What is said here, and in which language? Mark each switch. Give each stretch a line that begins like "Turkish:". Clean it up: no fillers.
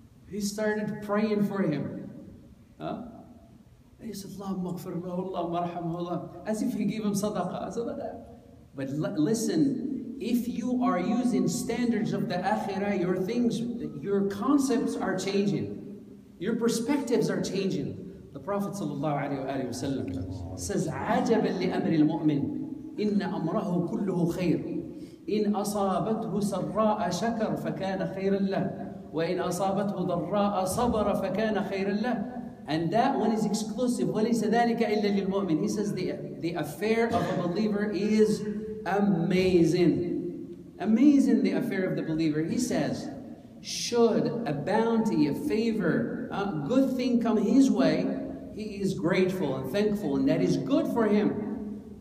English: He started praying for him. He said,
Arabic: Allahumma ghfir lahu, Allahumma arhamhu,
English: as if he gave him sadaqah. But listen, if you are using standards of the akhirah, your concepts are changing. Your perspectives are changing. The Prophet ﷺ says,
Arabic: عَجَبًا لِأَمْرِ الْمُؤْمِنِ إِنَّ أَمْرَهُ كُلُّهُ خَيْرٌ إِنْ أَصَابَتْهُ سَرَّاءَ شَكَرَ فَكَانَ خَيْرًا لَهُ وَإِنْ أَصَابَتْهُ ضَرَّاءَ صَبَرَ فَكَانَ خَيْرًا لَهُ.
English: And that one is exclusive.
Arabic: وَلَيْسَ ذَلِكَ إِلَّا لِلْمُؤْمِنِ.
English: He says the affair of a believer is amazing. Amazing, the affair of the believer. He says, should a bounty, a favor, a good thing come his way, he is grateful and thankful, and that is good for him.